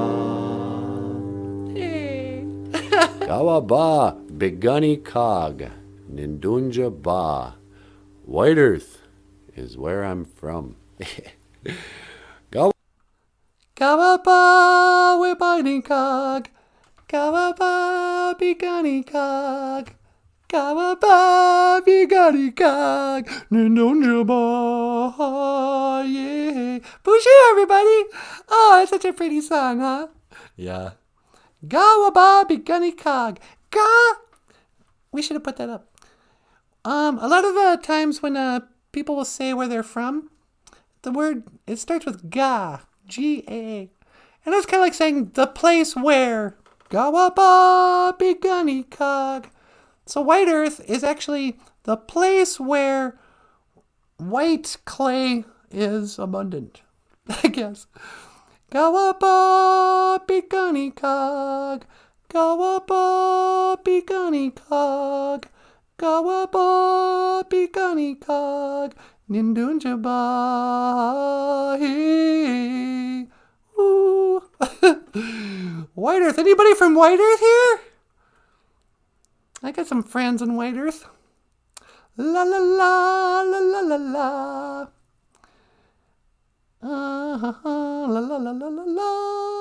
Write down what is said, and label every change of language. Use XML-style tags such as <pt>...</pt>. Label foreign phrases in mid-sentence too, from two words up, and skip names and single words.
<oj>Gawaba bigani kag, Nindunjaba.</oj> <en>White Earth is where I'm from.</en> <oj>Gawaba bigani kag, Gawaba bigani kag. Gawaba bigani kag, Nindunjaba,</oj> <en>yeah. BOOZHOO, everybody! Oh, it's such a pretty song, huh? Yeah.</en> <oj>Gawaba bigani kag.</oj> <en>We should have put that up. A lot of times when people will say where they're from, the word, it starts with ga, G-A. And it's kind of like saying the place where.</en> <oj>Gawaba bigani kag.</oj> <en>So White Earth is actually the place where white clay is abundant, I guess.</en> <oj>Gawaba bigani kag, Gawaba bigani kag, Gawaba bigani kag, Nindunjaba, hey, ooh.</oj> <en>White Earth, anybody from White Earth here? I got some friends in White Earth. La la la la la la la. La la la la la la.</en>